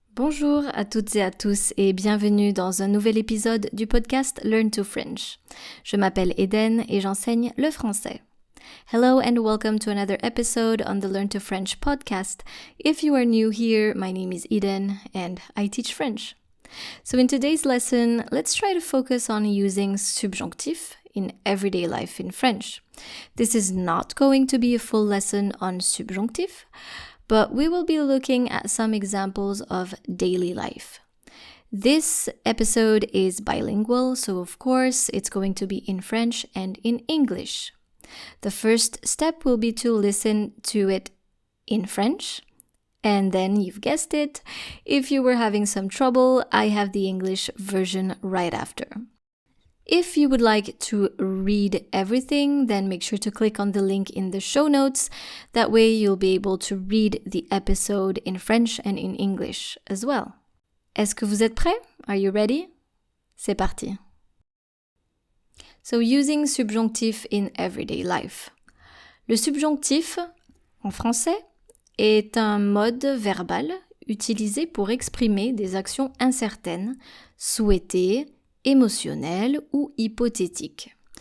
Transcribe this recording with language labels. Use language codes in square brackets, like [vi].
[fr] Bonjour à toutes et à tous et bienvenue dans un nouvel épisode du podcast Learn to French. Je m'appelle Eden et j'enseigne le français. [en] Hello and welcome to another episode on the Learn to French podcast. If you are new here, my name is Eden and I teach French. So in today's lesson, let's try to focus on using subjonctif in everyday life in French. This is not going to be a full lesson on subjonctif, but we will be looking at some examples of daily life. This episode is bilingual, so of course it's going to be in French and in English. The first step will be to listen to it in French, and then you've guessed it, if you were having some trouble, I have the English version right after. If you would like to read everything, then make sure to click on the link in the show notes. That way you'll be able to read the episode in French and in English as well. [fr] Est-ce que vous êtes prêts? [en] Are you ready? [fr] C'est parti. [en] So using subjonctif in everyday life. [fr] Le subjonctif, en français, est un mode verbal utilisé pour exprimer des actions incertaines, souhaitées, émotionnelles ou hypothétiques.